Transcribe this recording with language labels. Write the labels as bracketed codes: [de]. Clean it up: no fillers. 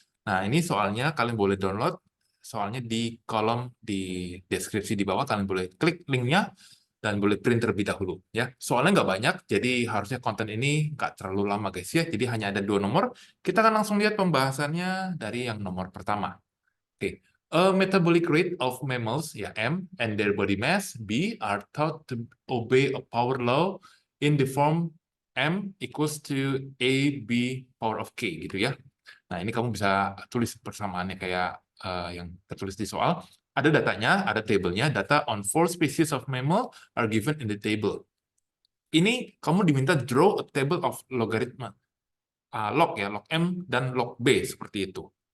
[id] Nah ini soalnya kalian boleh download, soalnya di kolom di deskripsi di bawah kalian boleh klik linknya dan boleh print terlebih dahulu ya. Soalnya nggak banyak, jadi harusnya konten ini nggak terlalu lama guys ya. Jadi hanya ada 2 nomor. Kita akan langsung lihat pembahasannya dari yang nomor pertama. [en] Oke, a metabolic rate of mammals ya M and their body mass B are thought to obey a power law in the form M equals to A B power of K [id] gitu ya. Nah, ini kamu bisa tulis persamaannya kayak yang tertulis di soal. Ada datanya, ada tabelnya, [en] data on 4 species of mammal are given in the table. [id] Ini kamu diminta [en] draw a table of [id] logaritma. Log ya, log M dan log B, seperti itu.